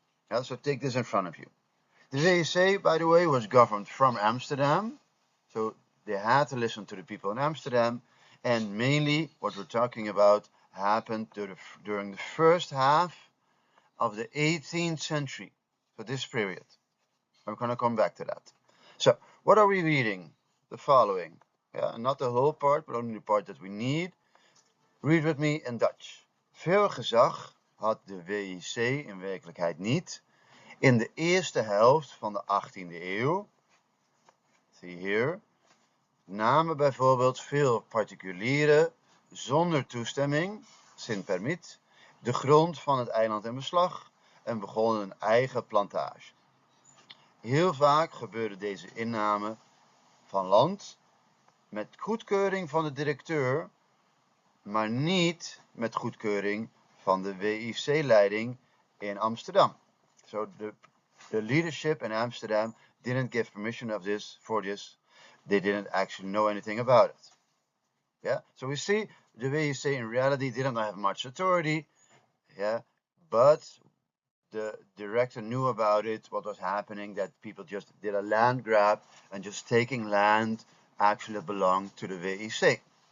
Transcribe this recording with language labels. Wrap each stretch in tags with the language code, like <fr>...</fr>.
<en>Yeah, so take this in front of you. The VWO, by the way, was governed from Amsterdam, so they had to listen to the people in Amsterdam, and mainly what we're talking about happened during the first half of the 18th century, so this period. I'm going to come back to that. So, what are we reading? The following. Yeah, not the whole part, but only the part that we need. Read with me in Dutch.</en> <nl>Veel gezag had de WIC in werkelijkheid niet. In de eerste helft van de 18e eeuw, zie hier, namen bijvoorbeeld veel particulieren zonder toestemming, sin permit, de grond van het eiland in beslag en begonnen een eigen plantage. Heel vaak gebeurde deze inname van land met goedkeuring van de directeur, maar niet met goedkeuring van de WIC-leiding in Amsterdam.</nl> <en>So the leadership in Amsterdam didn't give permission for this. They didn't actually know anything about it. Yeah, so we see the WIC in reality didn't have much authority. Yeah, but the director knew about it, what was happening, that people just did a land grab and just taking land actually belonged to the WIC.</en>